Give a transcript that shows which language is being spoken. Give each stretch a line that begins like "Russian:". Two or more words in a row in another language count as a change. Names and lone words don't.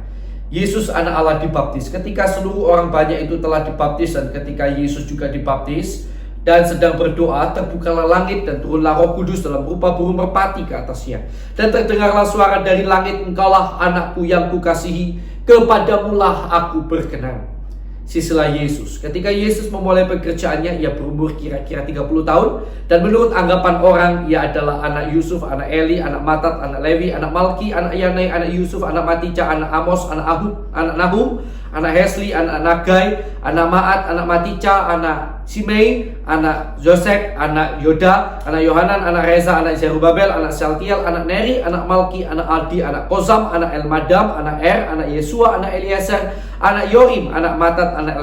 Indonesian: Yesus anak Allah dibaptis. Ketika seluruh orang banyak itu telah dibaptis dan ketika Yesus juga dibaptis dan sedang berdoa, terbukalah langit dan turunlah Roh Kudus dalam rupa burung merpati ke atasnya. Dan terdengarlah suara dari langit, "Engkaulah anakku yang kukasihi, kepadamulah aku berkenan." Sisilah Yesus. Ketika Yesus memulai pekerjaannya, ia berumur kira-kira 30 tahun. Dan menurut anggapan orang, ia adalah anak Yusuf, anak Eli, anak Matat, anak Lewi, anak Malki, anak Yanai, anak Yusuf, anak Matica, anak Amos, anak Ahud, anak Nahum, anak Hesli, anak Nagai, anak Maat, anak Matica, anak Simei, anak Josek, anak Yoda, anak Yohanan, anak Reza, anak Zerubabel, anak Saltiel, anak Neri, anak Malki, anak Aldi, anak Kozam, anak Elmadam, anak anak Yesua, anak Eliezer, anak Yorim, anak Matat, anak